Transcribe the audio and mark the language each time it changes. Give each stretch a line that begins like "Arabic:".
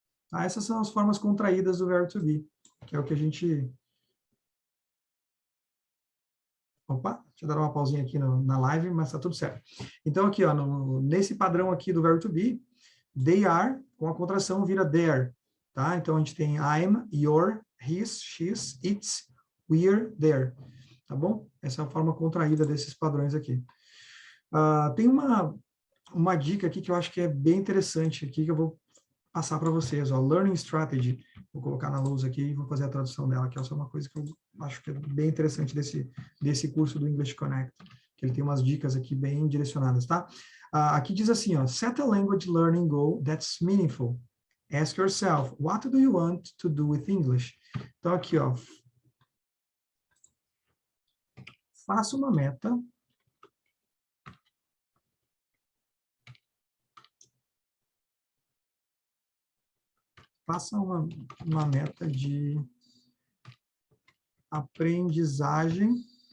Portuguese: Tá? Essas são as formas contraídas do verbo to be, que é o que a gente... Opa, deixa eu dar uma pausinha aqui na live, mas tá tudo certo. Então, aqui, ó, nesse padrão aqui do verbo to be, they are, com a contração, vira there. Tá?
English: Então, a gente tem I'm, you're, his, she's, it's, we're, there.
Portuguese: Tá bom? Essa é a forma contraída desses padrões aqui. Tem uma dica aqui que eu acho que é bem interessante aqui, que eu vou passar para vocês. Ó, Learning Strategy. Vou colocar na luz aqui e vou fazer a tradução dela, que é uma coisa que eu acho que é bem interessante desse curso do English Connect, que ele tem umas dicas aqui bem direcionadas, tá?
English: Aqui diz assim, ó, set a language learning goal that's meaningful. Ask yourself, what do you want to do with English?
Portuguese: Então, aqui, ó, faça uma meta. Faça uma meta de aprendizagem.